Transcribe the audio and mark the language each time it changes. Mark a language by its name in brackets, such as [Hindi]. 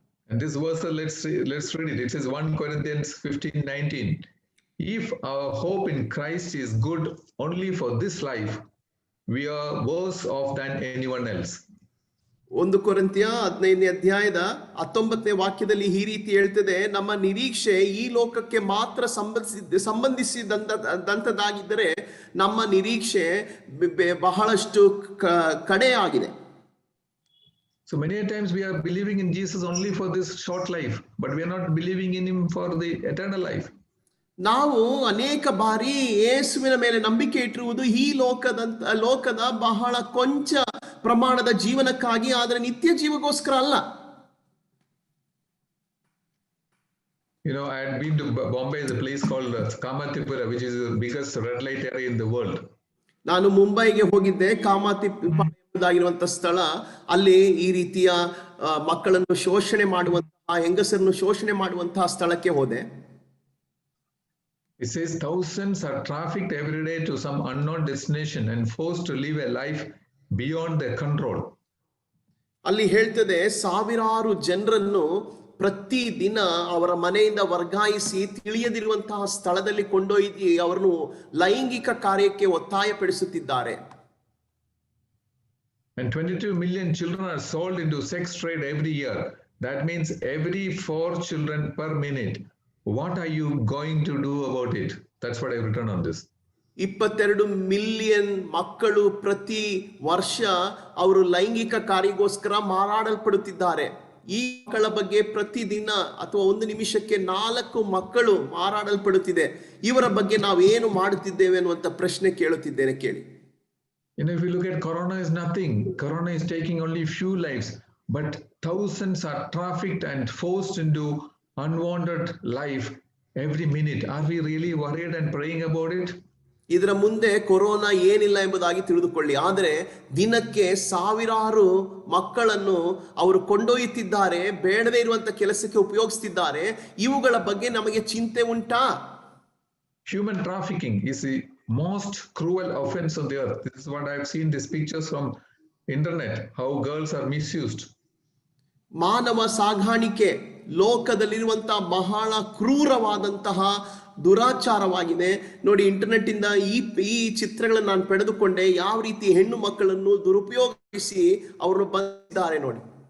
[English] And this verse, let's read it. It says 1 Corinthians 15:19. If our hope in Christ is good only for this life, we are worse off than anyone else. [Kannada] 1 ಕೊರಿಂಥಿಯ 15ನೇ ಅಧ್ಯಾಯದ 19ನೇ ವಾಕ್ಯದಲ್ಲಿ ಈ ರೀತಿ ಹೇಳ್ತದೆ, ನಮ್ಮ ನಿರೀಕ್ಷೆ ಈ ಲೋಕಕ್ಕೆ ಮಾತ್ರ ಸಂಬಂಧಿಸಿದಂತದಾಗಿದ್ದರೆ ನಮ್ಮ ನಿರೀಕ್ಷೆ ಬಹಳಷ್ಟು ಕಡೆಯಾಗಿದೆ. [English] So many times we are believing in Jesus only for this short life, but we are not believing in him for the eternal life. [Kannada] ನಾವು ಅನೇಕ ಬಾರಿ ಯೇಸುವಿನ ಮೇಲೆ ನಂಬಿಕೆ ಇಟ್ಟಿರುವುದು ಈ ಲೋಕದ ಬಹಳ ಕೊಂಚ ಪ್ರಮಾಣದ ಜೀವನಕ್ಕಾಗಿ, ಆದರೆ ನಿತ್ಯ ಜೀವಗೋಸ್ಕರ ಅಲ್ಲ. [English] I had been to Bombay, is a place called Kamathipura, which is the biggest red light area in the world. [Kannada] ನಾನು ಮುಂಬೈಗೆ ಹೋಗಿದ್ದೆ. ಕಾಮಾತಿಪುರದಾಗಿರುವಂತ ಸ್ಥಳ, ಅಲ್ಲಿ ಈ ರೀತಿಯ ಮಕ್ಕಳನ್ನು ಶೋಷಣೆ ಮಾಡುವಂತಹ, ಹೆಂಗಸರನ್ನು ಶೋಷಣೆ ಮಾಡುವಂತಹ ಸ್ಥಳಕ್ಕೆ ಹೋದೆ. [English] It says thousands are trafficked every day to some unknown destination and forced to live a life beyond their control. [Kannada] ಅಲ್ಲಿ ಹೇಳ್ತದೆ, ಸಾವಿರಾರು ಜನರನ್ನು ಪ್ರತಿ ದಿನ ಅವರ ಮನೆಯಿಂದ ವರ್ಗಾಯಿಸಿ ತಿಳಿಯದಿರುವಂತಹ ಸ್ಥಳದಲ್ಲಿ ಕೊಂಡೊಯ್ದು ಅವರನ್ನು ಲೈಂಗಿಕ ಕಾರ್ಯಕ್ಕೆ ಒತ್ತಾಯಪಡಿಸುತ್ತಿದ್ದಾರೆ. [English] And 22 million children are sold into sex trade every year. That means every 4 children per minute. What are you going to do about it? That's what I've written on this. [Kannada] 22 million ಮಕ್ಕಳು ಪ್ರತಿ ವರ್ಷ ಅವರು ಲೈಂಗಿಕ ಕಾರ್ಯಕ್ಕೋಸ್ಕರ ಮಾರಾಡಲ್ಪಡುತ್ತಿದ್ದಾರೆ. ಈ ಮಕ್ಕಳ ಬಗ್ಗೆ ಪ್ರತಿದಿನ ಅಥವಾ ಒಂದು ನಿಮಿಷಕ್ಕೆ 4 ಮಕ್ಕಳು ಮಾರಾಡಲ್ಪಡುತ್ತಿದೆ. ಇವರ ಬಗ್ಗೆ ನಾವು ಏನು ಮಾಡುತ್ತಿದ್ದೇವೆ ಅನ್ನುವಂತ ಪ್ರಶ್ನೆ ಕೇಳುತ್ತಿದ್ದೇನೆ, ಕೇಳಿ. [English] If you look at Corona is nothing. Corona is taking only few lives, but thousands are trafficked and forced into unwanted life every minute. Are we really worried and praying about it? [Kannada] ಇದರ ಮುಂದೆ corona ಏನಿಲ್ಲ ಎಂಬುದಾಗಿ ತಿಳಿದುಕೊಳ್ಳಿ. ಆದರೆ ದಿನಕ್ಕೆ ಸಾವಿರಾರು ಮಕ್ಕಳನ್ನು ಅವರು ಕೊಂಡೊಯ್ಯುತ್ತಿದ್ದಾರೆ, ಬೇಡದೇ ಇರುವಂತ ಕೆಲಸಕ್ಕೆ ಉಪಯೋಗಿಸ್ತಿದ್ದಾರೆ. ಇವುಗಳ ಬಗ್ಗೆ ನಮಗೆ ಚಿಂತೆ ಉಂಟಾ? [English] Human trafficking is the most cruel offense on the earth. This is what I have seen these pictures from internet, how girls are misused. [Kannada] ಮಾನವ ಸಾಗಾಣಿಕೆ ಲೋಕದಲ್ಲಿರುವಂತಹ ಬಹಳ ಕ್ರೂರವಾದಂತಹ ದುರಾಚಾರವಾಗಿದೆ. ನೋಡಿ, ಇಂಟರ್ನೆಟ್ ಇಂದ ಈ ಚಿತ್ರಗಳನ್ನು ನಾನು ಪಡೆದುಕೊಂಡೆ, ಯಾವ ರೀತಿ ಹೆಣ್ಣು ಮಕ್ಕಳನ್ನು ದುರುಪಯೋಗಿಸಿ ಅವರನ್ನು ಬಂದಿದ್ದಾರೆ ನೋಡಿ.